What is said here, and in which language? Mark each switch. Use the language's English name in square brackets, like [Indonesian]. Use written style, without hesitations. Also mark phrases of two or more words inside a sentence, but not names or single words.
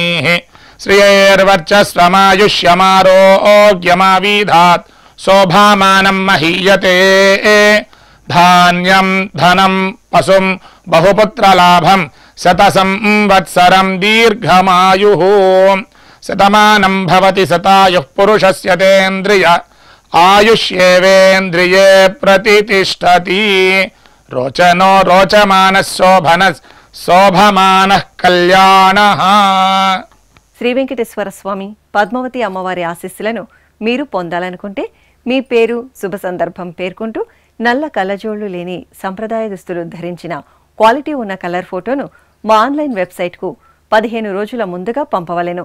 [Sanskrit] श्रियैर्वर्चस्वमायुष्यमारोग्यमावीधात् शोभामानं महीयते धान्यं धनं पशुं बहुपुत्रलाभं शतसंवत्सरं दीर्घमायुः शतमानं भवति शतायुः पुरुषस्य तेन्द्रिय आयुष्येवेन्द्रिये प्रतिष्ठति रोचनो रोचमानः शोभनः शोभमानः कल्याणः. [Telugu] శ్రీ వెంకటేశ్వర స్వామి పద్మావతి అమ్మవారి ఆశీస్సులను మీరు పొందాలనుకుంటే మీ పేరు, శుభ సందర్భం పేర్కొంటూ నల్ల కళ్ళజోళ్లు లేని సంప్రదాయ దుస్తులు ధరించిన క్వాలిటీ ఉన్న కలర్ ఫోటోను మా [English] online website [Telugu] 15 రోజుల ముందుగా పంపవలెను.